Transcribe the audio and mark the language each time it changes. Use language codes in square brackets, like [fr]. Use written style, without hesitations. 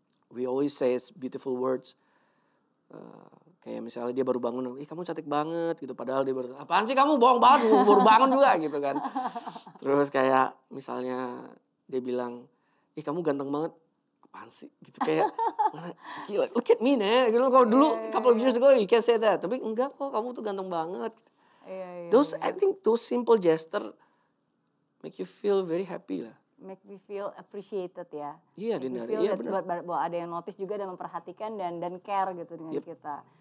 [en] We always say beautiful words. [id] Kayak misalnya dia baru bangun, kamu cantik banget gitu. Padahal dia baru, apaan sih kamu bohong banget, baru bangun juga gitu kan. Terus kayak misalnya dia bilang, kamu ganteng banget. Apaan sih gitu kayak, gila, [en] look at me [id] nih. Gitu. Kalau dulu [en] couple of years ago you can say that. [id] Tapi enggak kok, kamu tuh ganteng banget. [en] I think those simple gesture make you feel very happy lah. Make me feel appreciated ya. [id] Iya, benar. Bahwa ada yang notice juga dan memperhatikan dan care gitu dengan kita.